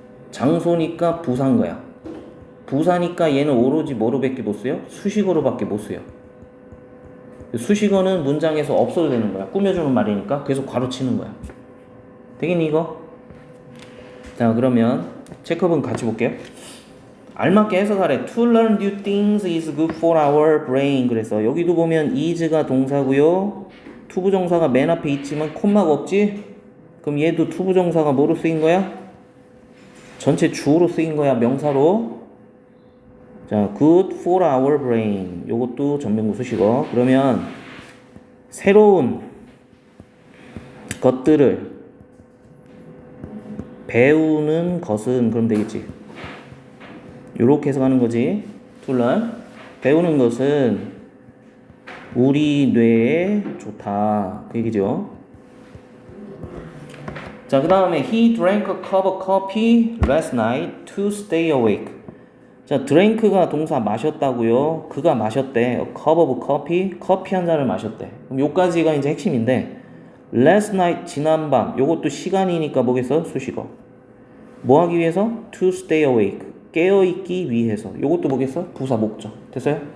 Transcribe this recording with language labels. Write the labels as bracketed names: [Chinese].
[Korean] 장소니까 부사인 거야. 부사니까 얘는 오로지 뭐로밖에 못 써요? 수식어로밖에 못 써요. 수식어는 문장에서 없어도 되는 거야. 꾸며주는 말이니까 계속 괄호치는 거야. 되겠니 이거? 자, 그러면 체크업은 같이 볼게요. 알맞게 해석하래. [English] To learn new things is good for our brain. [Korean] 그래서 여기도 보면 is가 동사고요. 투부정사가 맨 앞에 있지만 콤마가 없지? 그럼 얘도 투부정사가 뭐로 쓰인 거야? 전체 주어로 쓰인 거야. 명사로. 자, [English] good for our brain. [Korean] 요것도 전면구 수식어. 그러면 새로운 것들을 배우는 것은 그럼 되겠지. 요렇게 해석하는 거지. [English] to learn. [Korean] 배우는 것은 우리 뇌에 좋다. 그 얘기죠. 자, 그 다음에 [English] he drank a cup of coffee last night to stay awake. [Korean] 자, drink가 동사 마셨다고요. 그가 마셨대. [English] A cup of coffee. [Korean] 커피 한 잔을 마셨대. 그럼 요까지가 이제 핵심인데 last night 지난밤. 요것도 시간이니까 뭐겠어? 수식어. 뭐 하기 위해서? [English] to stay awake. [Korean] 깨어있기 위해서. 요것도 뭐겠어? 부사 목적. 됐어요?